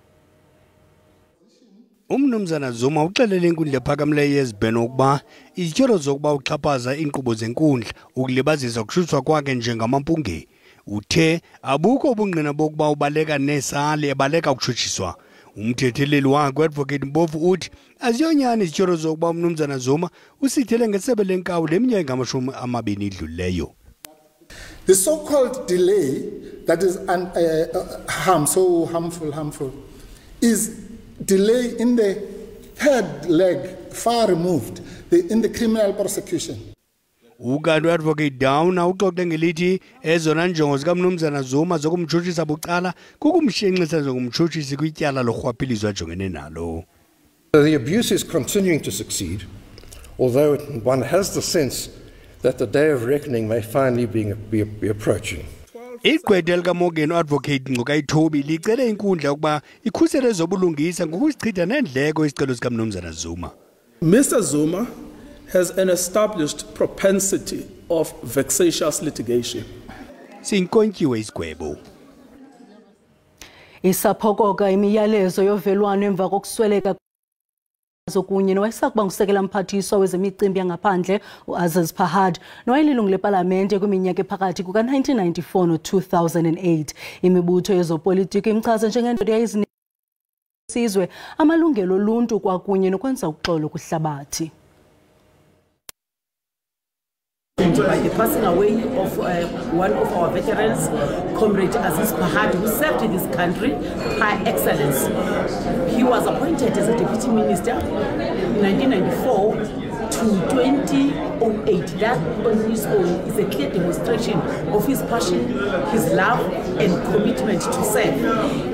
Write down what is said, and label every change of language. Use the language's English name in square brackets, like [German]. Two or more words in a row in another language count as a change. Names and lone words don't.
[Xhosa] Umnumzana Zuma uxelele inkundla ephakamileyo yezibheno ukuba izityholo zokuba uxhaphaza iinkqubo zenkundla ukulibazisa ukushutshwa kwakhe njengamampunge. Uthe abukho ubungqina bokuba ubaleka nesali ebaleka ukutshutshiswa. Umthetheleli wakhe u-Advocate Mpofu uthi aziyonyani izityholo zokuba umnumzana Zuma usithele ngesebe lenkawu leminyaka engamashumi idlulileyo. [English] The so-called delay that is harmful is delay in the third leg, far removed, in the criminal prosecution. [Xhosa] Ukanti u-Advocate Downer uxoxe ngelithi ezona njongo zikamnumzana Zuma zokumtshutshisa bucala kukumshenxisa njengomtshutshisi kwityala lorhwaphilizo ajongene nalo. [English] The abuse is continuing to succeed, although one has the sense that the day of reckoning may finally be approaching. [Xhosa] Igqwetha likaMorgan u-Advocate Ncukayitoba licele inkundla ukuba ikhusele ezobulungisa ngokusichitha neendleko izicelo zikamnumzana Zuma. [English] Mr. Zuma has an established propensity of vexatious litigation. [Xhosa] Sinkonyiwe isigwebo. Isaphokoka imiyalezo yovelwano emva kokusweleka kunye nowayesakuba ngusekela mphathiswa wezemicimbi yangaphandle u-Aziz Pahad nowayelilungu lepalamente kwiminyaka ephakathi kuka-1994 no-2008. Imibutho yezopolitiko imchaza njengendoda yayizisizwe amalungelo oluntu kwakunye nokwenza uxolo kwihlabathi. [English] saddened by the passing away of one of our veterans, Comrade Aziz Bahad, who served this country by excellence. He was appointed as a deputy minister in 1994 to 2008. That on his own is a clear demonstration of his passion, his love and commitment to serve.